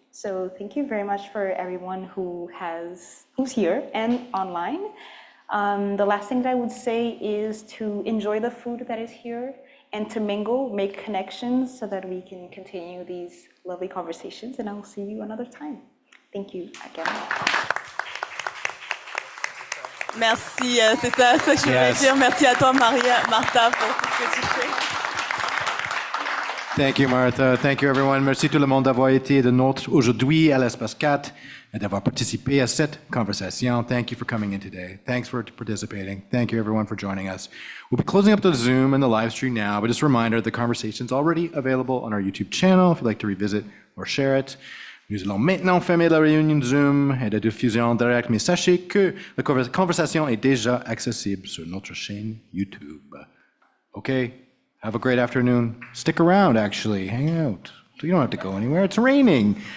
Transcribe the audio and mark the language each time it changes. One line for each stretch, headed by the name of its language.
English: So thank you very much for everyone who's here and online. The last thing that I would say is to enjoy the food that is here and to mingle, make connections so that we can continue these lovely conversations, and I will see you another time. Thank you again.
French: Merci, c'est ça que je voulais dire. Merci à toi, Martha, pour tout ce que tu fais.
English: Thank you, Martha. Thank you, everyone.
French: Merci tout le monde d'avoir été de Notre aujourd'hui à l'Espace 4 et d'avoir participé à cette conversation.
English: Thank you for coming in today. Thanks for participating. Thank you, everyone, for joining us. We'll be closing up the Zoom and the live stream now, but just a reminder, the conversation's already available on our YouTube channel if you'd like to revisit or share it.
French: Nous allons maintenant fermer la réunion Zoom et de diffusion directe, mais sachez que la conversation est déjà accessible sur notre chaîne YouTube.
English: Okay? Have a great afternoon. Stick around, actually. Hang out. You don't have to go anywhere. It's raining.